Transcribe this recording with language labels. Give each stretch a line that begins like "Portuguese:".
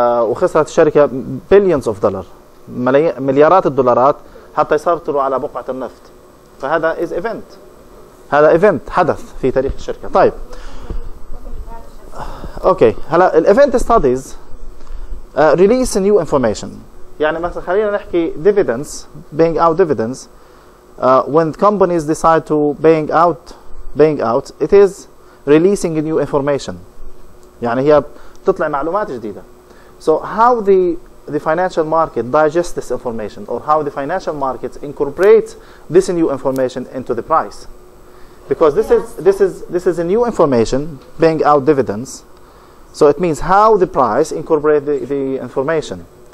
Arabic: وخسرت الشركه
English: billions of dollars
Arabic: مليارات الدولارات حتى يسيطروا على بقعه النفط. فهذا هذا ايفنت حدث في تاريخ الشركه. طيب اوكي هلا الايفنت ستاديز ريليس نيو انفورميشن. يعني مثلا خلينا نحكي
English: dividends, paying out dividends. When companies decide to paying out, it is releasing new information.
Arabic: يعني هي بتطلع معلومات جديدة.
English: So how the financial market digests this information, or how the financial markets incorporate this new information into the price, because this is a new information, paying out dividends. So it means how the price incorporate the information.